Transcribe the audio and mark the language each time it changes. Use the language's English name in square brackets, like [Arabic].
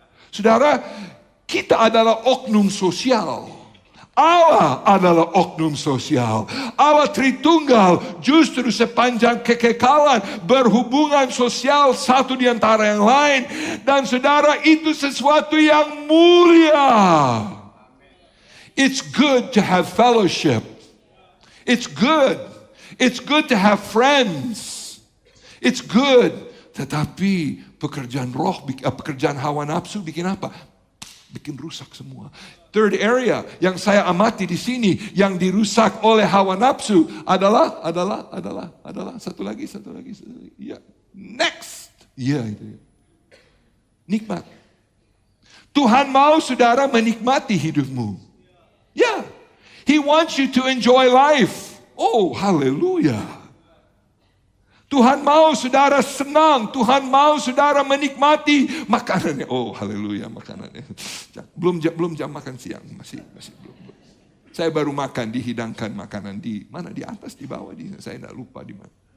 [Indonesian] Saudara, kita adalah oknum sosial. Allah adalah oknum sosial. Allah Tritunggal justru sepanjang kekekalan berhubungan sosial satu di antara yang lain. Dan saudara, itu sesuatu yang mulia. [English] It's good to have fellowship. It's good. It's good to have friends. It's good. [Indonesian] Tetapi pekerjaan roh, pekerjaan hawa nafsu bikin apa? Bikin rusak semua. [English] Third area [Indonesian] yang saya amati di sini yang dirusak oleh hawa nafsu adalah satu lagi. Ya, next. Ya, itu. Nikmat. Tuhan mau saudara menikmati hidupmu. Ya. [English] He wants you to enjoy life. [Indonesian] Oh, haleluya. Tuhan mau saudara senang, Tuhan mau saudara menikmati makanannya. Oh, haleluya, makanannya. Belum jam makan siang, masih belum. Saya baru makan, dihidangkan makanan di mana? Di atas, di bawah, saya tidak lupa di mana.